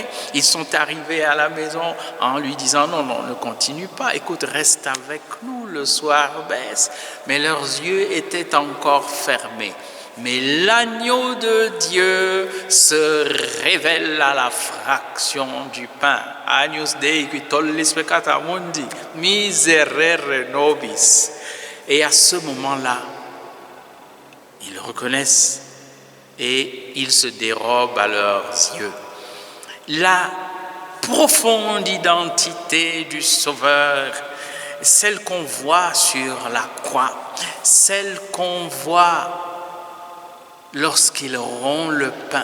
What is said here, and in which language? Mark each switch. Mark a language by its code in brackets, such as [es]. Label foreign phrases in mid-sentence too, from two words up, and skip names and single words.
[fr] Ils sont arrivés à la maison en lui disant « Non, ne continue pas. Écoute, reste avec nous, le soir baisse. » Mais leurs yeux étaient encore fermés. Mais l'agneau de Dieu se révèle à la fraction du pain. [la] Agnus Dei qui tollis peccata mundi, miserere nobis. [fr] Et à ce moment-là, ils reconnaissent et ils se dérobent à leurs yeux. La profonde identité du Sauveur, celle qu'on voit sur la croix, celle qu'on voit lorsqu'il rompt le pain.